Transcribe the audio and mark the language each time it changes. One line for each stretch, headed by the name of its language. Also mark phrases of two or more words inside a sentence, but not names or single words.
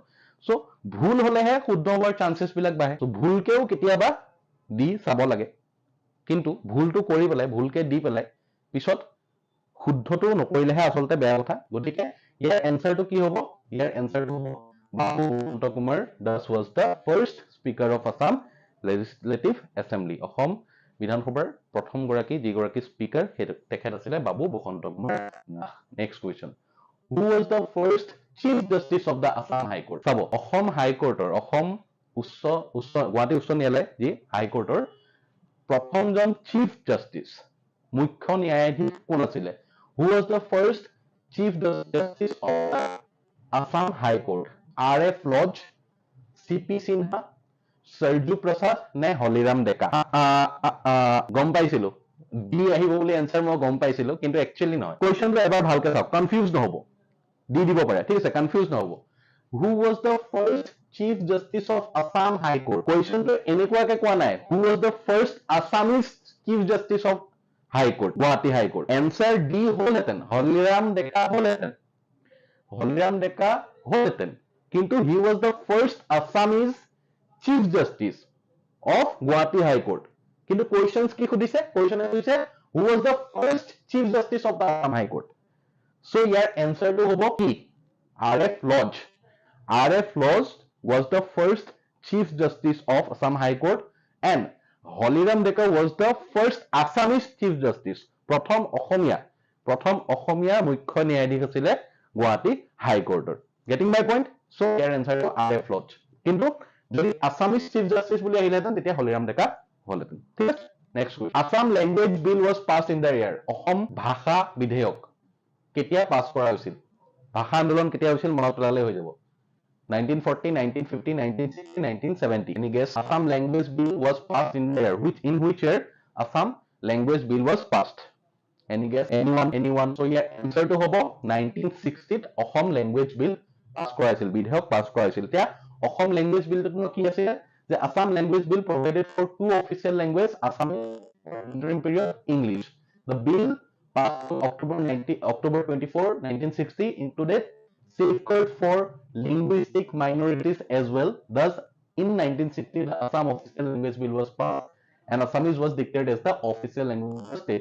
Assamese: সো ভুল হলেহে শুদ্ধ হোৱাৰ চান্সেছ বিলাক বাঢ়ে। সো ভুলকেও কেতিয়াবা দি চাব লাগে, কিন্তু ভুলটো কৰি পেলাই, ভুলকে দি পেলাই পিছত শুদ্ধটো নকৰিলেহে আচলতে বেয়া কথা। গতিকে ইয়াৰ এনসাৰটো কি হ'ব? ইয়াৰ এনসাৰটো হ'ব বাবু বসন্ত কুমাৰ দাস
English: was the first speaker of Assam Legislative Assembly.
Assamese: অসম বিধানসভাৰ প্ৰথম গৰাকী যিগৰাকী স্পিকাৰ তেখেত আছিলে বাবু বসন্ত কুমাৰ দাস।
English: next question, who was the first chief justice of the Assam High Court?
Assamese: চাব, অসম হাইকোৰ্টৰ, অসম গুৱাহাটী উচ্চ ন্যায়ালয় যি হাইকোৰ্টৰ প্ৰথমজন
English: chief justice,
Assamese: মুখ্য ন্যায়াধীশ কোন আছিলে?
English: Who was the first chief justice of the Assam High Court?
Assamese: RF Lodge, CP সিনহা, সৰজু প্ৰসাদ নে হলিৰাম ডেকা? গম পাইছিলো ডি আহিব বুলি এনসাৰ মই গম পাইছিলো, কিন্তু একচুয়ালি নহয়। কুৱেশ্যনটো এবাৰ ভালকে চাওক, কনফিউজ নহব, দি দিব পাৰে, ঠিক আছে, কনফিউজ নহব।
English: Who was the first chief justice of Assam High Court?
Assamese: কুৱেশ্যনটো এনেকুৱাকে কোৱা নাই
English: who was the first Assamese chief justice of High Court,
Assamese: গুৱাহাটী হাই কোৰ্ট। এনসাৰ ডি হ'লহেঁতেন, হলিৰাম ডেকা হ'লহেঁতেন, কিন্তু
English: he was the first Assamese chief justice of গুৱাহাটী হাই কোৰ্ট।
Assamese: কিন্তু কুৱেশ্যনছ কি সুধিছে? কুৱেশ্যনে সুধিছে
English: Who was the first Chief Justice of the Assam High Court? So your answer to
Assamese: হ'ব কি
English: R.F. Lodge. R.F. Lodge was the first Chief Justice of Assam High Court and Holiram Dekar was the first Assamese Chief Justice.
Assamese: প্ৰথম অসমীয়া মুখ্য ন্যায়াধীশ আছিলে গুৱাহাটী হাই কোৰ্টৰ।
English: Getting my point? So your answer to R.F. Lodge.
Assamese: কিন্তু যদি
English: Assamese Chief Justice
Assamese: বুলি আহিলেহেঁতেন তেতিয়া হলিৰাম ডেকা হলহেঁতেন। ঠিক আছে?
English: Next question. Assam Language Bill was passed in the year.
Assamese: অসম ভাষা বিধেয়ক কেতিয়া পাছ কৰা হৈছিল? ভাষা আন্দোলন কেতিয়া হৈছিল মনত পেলালে হৈ যাব। 1940, 1950, 1960, 1970.
English: Any guess? Assam Language Bill was passed in the year. In which year Assam Language Bill was passed? Any guess? Anyone? So your answer to hobo 1960 Assam Language Bill pass
Assamese: কৰা হৈছিল, বিধেয়ক পাছ কৰা হৈছিল। এতিয়া Assam Language Bill টো কি আছিল?
English: The Assam Language Bill provided for two official languages, Assamese interim period English. The bill passed on October 24, 1960 included safeguard for linguistic minorities as well. Thus, in 1960, the Assam Official Language Bill was passed and Assamese was declared as the official language of the state.